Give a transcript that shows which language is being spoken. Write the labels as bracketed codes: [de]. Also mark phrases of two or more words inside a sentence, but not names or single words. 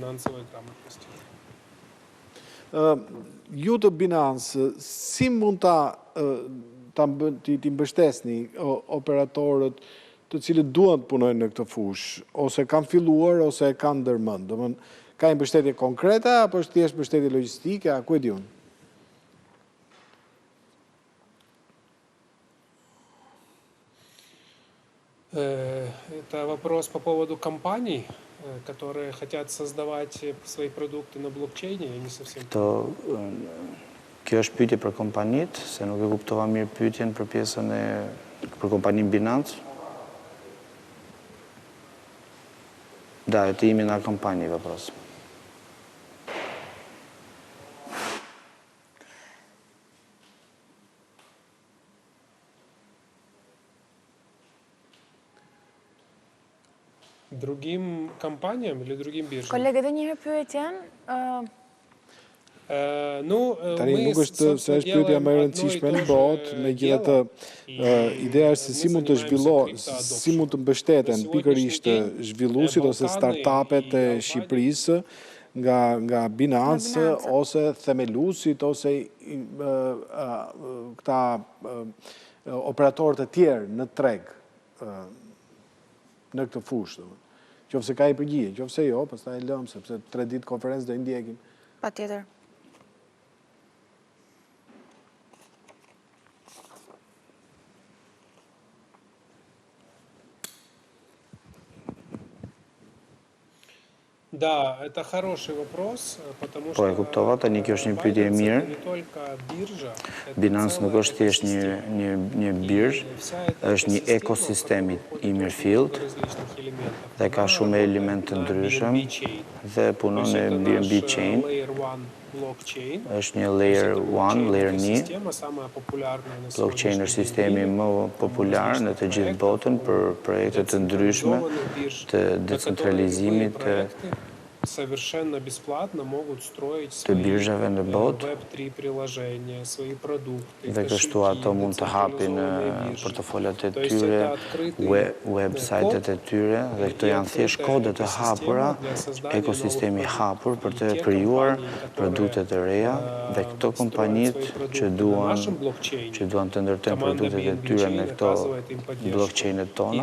[sq] Ju të Binance, si mund t'i mbështesni operatorët të cilët duan të punojnë në këtë fushë, ose kanë filluar, ose kanë ndërmend? Domethënë, ka një mbështetje konkrete, apo është thjesht mbështetje logjistike, a ku e di unë? [ru] Это вопрос по поводу компаний, которые хотят создавать свои продукты на блокчейне, я не совсем... [sq] Kjo është pyetje për kompanitë, se nuk e kuptova mirë pyetjen për pjesën për kompaninë Binance. [ru] Да, это именно о компании вопрос. Другим компаниям или другим биржам? [sq] Kolegë, edhe një herë pyetjen, Tani nuk është se është pyetja më e rëndësishme në botë, megjithatë ideja është se si mund të zhvillohen, si mund të mbështeten pikërisht zhvilluesit ose startupet e Shqipërisë nga Binance ose themeluesit ose këta operatorët e tjerë në treg në këtë fushë. Qofse ka i përgjigje, qofse jo, pastaj e lëm sepse 3 ditë konferencë do i ndjekim. Patjetër. [ru] Да, это хороший вопрос, потому [sq] Po e kuptova, tani kjo është një pyetje e mirë. Binance nuk është thjesht një birxh, është një ekosistem i mirëfillt dhe ka shumë elemente të ndryshëm dhe punon në BNB Chain. Është një layer 1, layer 1. Blockchain është sistemi më popular në të gjithë botën për projekte të ndryshme të decentralizimit [ru] совершенно бесплатно могут строить [sq] të birxhave në botë [ru] Web3 приложения, свои продукты. [sq] Dhe kështu ato mund të hapin portofolat e tyre, website-et e tyre, dhe këto janë thjesht kode të hapura, ekosistemi hapur për të krijuar produkte të reja dhe këto kompanit që duan të ndërtojnë produktet e tyre në këto blockchain-et tona.